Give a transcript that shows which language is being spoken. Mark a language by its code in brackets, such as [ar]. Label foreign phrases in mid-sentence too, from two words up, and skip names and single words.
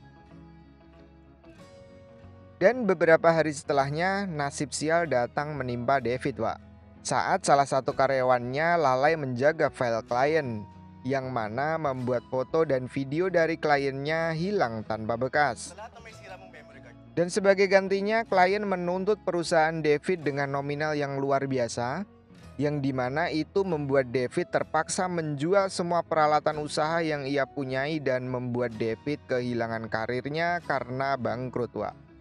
[id] Dan beberapa hari setelahnya, nasib sial datang menimpa David, Wak. Saat salah satu karyawannya lalai menjaga file klien, yang mana membuat foto dan video dari kliennya hilang tanpa bekas. [tl] Sa lahat ng may sira mong memory card, [id] Dan sebagai gantinya, klien menuntut perusahaan David dengan nominal yang luar biasa, yang dimana itu membuat David terpaksa menjual semua peralatan usaha yang ia punyai dan membuat David kehilangan karirnya karena bangkrut, Wak.